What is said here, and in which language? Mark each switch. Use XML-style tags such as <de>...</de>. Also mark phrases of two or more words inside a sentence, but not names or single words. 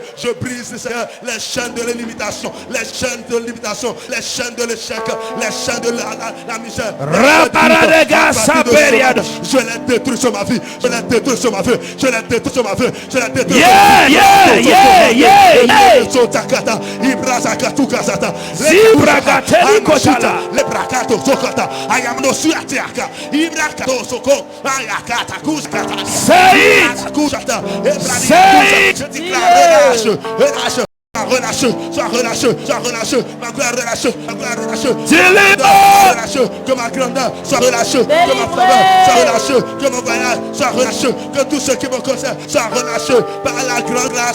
<fr>Je brise, Seigneur, les chaînes de l'imitation, les chaînes de l'imitation, les chaînes de l'échec, les chaînes de la misère. Je les détruis sur ma vie, je les détruis sur ma vie, je les détruis sur ma vie, je les détruis. Le brakato sokota, ayamno suatiaka, ibrakato soko, ayakata kuskata.</fr> <en>Say it. Say it.</en> <fr>Je déclare relâche. Relâche, sois relâché, ma gloire relâche, ma gloire relâche. Deliver. Que ma grandeur soit relâchée, que ma faveur soit relâchée, que mon voyage soit relâché, que tout ce qui me concerne soit relâché par la grande grâce.</fr>